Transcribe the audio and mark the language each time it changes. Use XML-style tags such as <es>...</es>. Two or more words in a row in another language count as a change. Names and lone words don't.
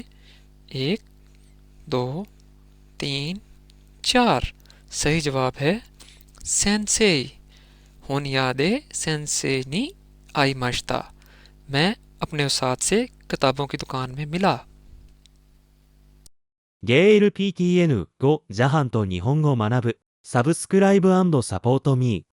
<ur>ایک، دو، تین، چار. صحیح جواب ہے سینسے.</ur> <ja>本屋で先生に会いました.</ja> <ur>میں اپنے استاد سے کتابوں کی دکان میں ملا.</ur> <ja>JLPTN 5ジャパンと日本語を学ぶ</ja> <en>subscribe & support me</en>